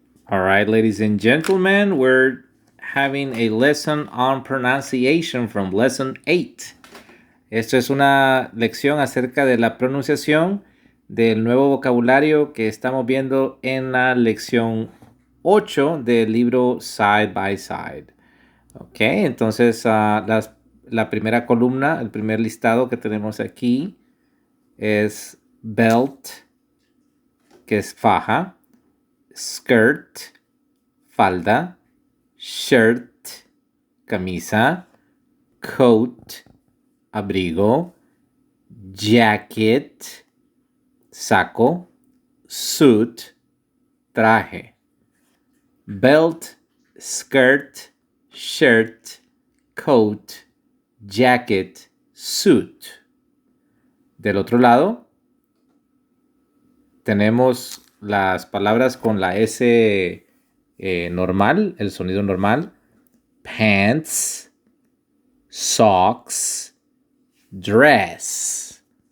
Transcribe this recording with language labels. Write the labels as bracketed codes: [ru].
[en] All right, ladies and gentlemen, we're having a lesson on pronunciation from lesson 8. [es] Esto es una lección acerca de la pronunciación del nuevo vocabulario que estamos viendo en la lección 8 del libro Side by Side. Ok, entonces la primera columna, el primer listado que tenemos aquí es belt, que es faja, skirt, falda, shirt, camisa, coat, abrigo, jacket, saco, suit, traje. [en] Belt, skirt, shirt, coat, jacket, suit. [es] Del otro lado, tenemos las palabras con la S normal, el sonido normal. [en] Pants, socks, dress.